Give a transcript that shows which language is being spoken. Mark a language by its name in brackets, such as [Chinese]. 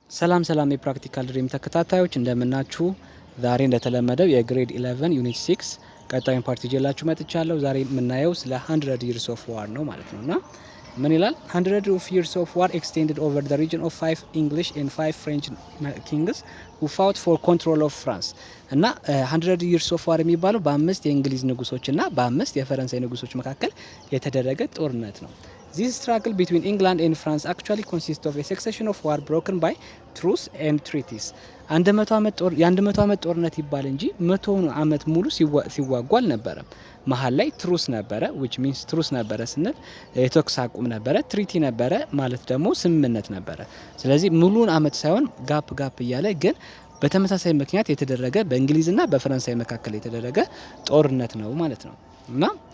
[Amharic] ሰላም የፕራክቲካል ድሪም ተከታታዮች እንደምናችሁ። ዛሬ እንደተለመደው የግሬድ 11 ዩኒት 6 ቀጣዩን ፓርት ይዤላችሁ መጥቻለሁ። ዛሬ የምናየው ስለ 100 years of war ነው ማለት ነውና ምን ይላል? [English] 100 years of war extended over the region of 5 English and 5 French kings who fought for control of France [Amharic] እና 100 years of war የሚባለው በአምስት የእንግሊዝ ንጉሶችና በአምስት የፈረንሳይ ንጉሶች መካከል የተደረገ ጦርነት ነው። [English] This struggle between England and France actually consists of a succession of war broken by truce and treaties. [Amharic] 100 ዓመት ጦርነት ይባል እንጂ 100 ዓመት ሙሉ ሲዋጉ አልነበረም። መሀል ላይ ትሩስ ነበረ [English] which means [Amharic] ትሩስ ነበረ ስንል የተኩስ አቁም ነበረ። ትሪቲ ነበረ ማለት ደግሞ ስምምነት ነበረ። ስለዚህ ሙሉን ዓመት ሳይሆን ጋፕ እያለ ግን በተመሳሳይ ምክንያት የተደረገ በእንግሊዝና በፈረንሳይ መካከል የተደረገ ጦርነት ነው ማለት ነው። እና